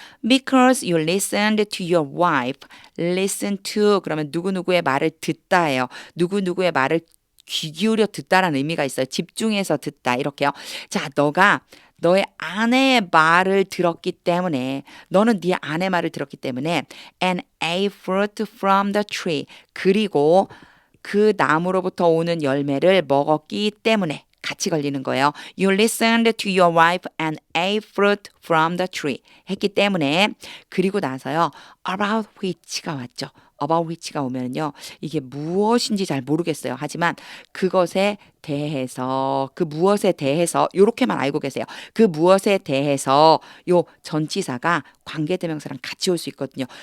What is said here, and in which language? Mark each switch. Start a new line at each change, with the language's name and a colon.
English: Because you listened to your wife.
Korean: Listen to 그러면 누구누구의 말을 듣다예요. 누구누구의 말을 귀 기울여 듣다라는 의미가 있어요. 집중해서 듣다 이렇게요. 자, 너가 너의 아내의 말을 들었기 때문에 너는 네 아내 말을 들었기 때문에
English: and ate fruit from the tree
Korean: 그리고 그 나무로부터 오는 열매를 먹었기 때문에 같이 걸리는 거예요.
English: You listened to your wife and ate fruit from the tree
Korean: 했기 때문에 그리고 나서요. about which가 왔죠. about which가 오면요. 이게 무엇인지 잘 모르겠어요. 하지만 그것에 대해서 그 무엇에 대해서 요렇게만 알고 계세요. 그 무엇에 대해서 요 전치사가 관계대명사랑 같이 올 수 있거든요.